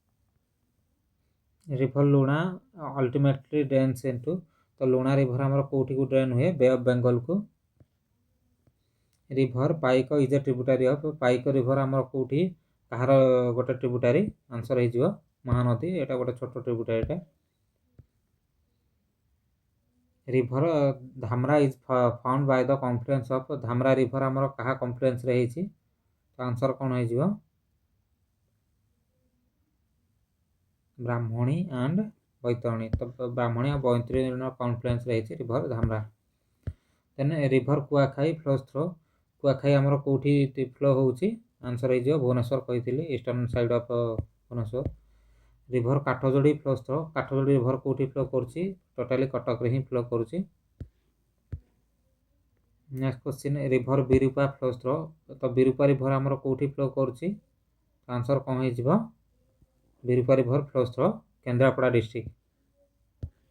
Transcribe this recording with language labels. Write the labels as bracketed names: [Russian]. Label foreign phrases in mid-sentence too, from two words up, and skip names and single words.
[English] River Luna ultimately drains into [Odia] ତ ଲୁଣା ରିଭର ଆମର କେଉଁଠି କୁ ଡ୍ରେନ ହୁଏ बे ऑफ बेंगल को [English] River Paika is a tributary of Paika river [Odia] ଆମର କେଉଁଠି କାହାର ଗୋଟେ ଟ୍ରିବ୍ୟୁଟାରୀ ଆନସର ହଉ ମହାନଦୀ ଏଇଟା ଗୋଟେ ଛୋଟ ଟ୍ରିବ୍ୟୁଟାରୀଟା [English] River Dhamara is found by the confluence of Dhamara [Odia] ରିଭର ଆମର କାହା କନଫ୍ଲୁଏନ୍ସ ରେ ହେଇଛି ତ ଆନସର କଣ ହଉ [English] Brahmani and Baitarani [Odia] ତ ବ୍ରାହ୍ମଣୀ ଆଉ ବୈତରଣୀ କନଫ୍ଲୁଏନ୍ସ ରେ ହେଇଛି [English] River Dhamara then river Kuakhai flows through [Odia] କୁଆଖାଇ ଆମର କେଉଁଠି ଫ୍ଲୋ ହେଉଛି ଆନସର ହଉ ଭୁବନେଶ୍ୱର କହି [English] eastern side of Bhubaneswar river Kathajodi flows through [Odia] କାଠଯୋଡ଼ି ରିଭର କେଉଁଠି ଫ୍ଲୋ କରୁଛି ଟୋଟାଲି କଟକ ରେ ହିଁ ଫ୍ଲୋ କରୁଛି [English] next question river Birupa flows through [Odia] ତ ବିରୂପା ରିଭର ଆମର କେଉଁଠି ଫ୍ଲୋ କରୁଛି ଆନସର କଣ ହଉ [English] Birupa river flows through Kendrapada district